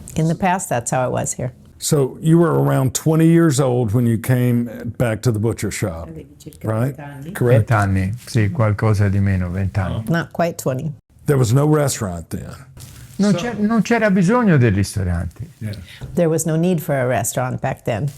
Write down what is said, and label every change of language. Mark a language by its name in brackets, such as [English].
[English] In the past, that's how it was here. So you were around 20 years old when you came back to the butcher shop, right? 20 Correct? [Italian] anni, sì, qualcosa di meno, 20 anni. [English] Not quite 20. There was no restaurant then. [Italian] Non c'era bisogno del ristorante, [English] There was no need for a restaurant back then.